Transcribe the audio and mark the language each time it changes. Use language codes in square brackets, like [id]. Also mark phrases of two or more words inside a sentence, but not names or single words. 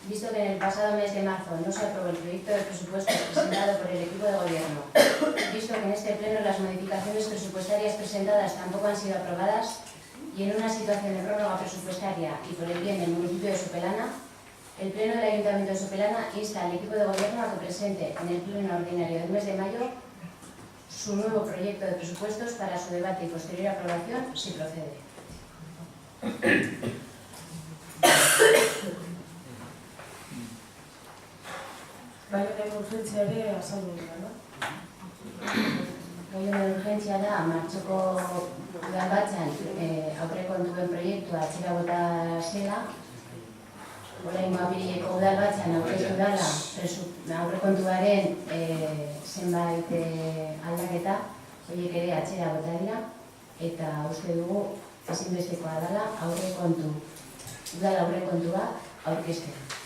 [es] visto que en el pasado mes de marzo no se aprobó el proyecto de presupuestos presentado por el equipo de gobierno, visto que en este pleno las modificaciones presupuestarias presentadas tampoco han sido aprobadas, y en una situación de prórroga presupuestaria y por el bien del municipio de Sopelana, el Pleno del Ayuntamiento de Sopelana insta al equipo de gobierno a que presente en el pleno ordinario del mes de mayo su nuevo proyecto de presupuestos para su debate y posterior aprobación, si procede. [eu] Gai honen urgentzia ere azaldu dira, no? Gai honen urgentzia da, martxoko udalbatzan aurrekontuen proiektua atzera bota zela, oraingo apirileko udalbatzan aurkeztu dela aurrekontuaren zenbait aldaketa, horiek ere atzera bota dira, eta uste dugu ezinbestekoa dela udal aurrekontua aurkeztea.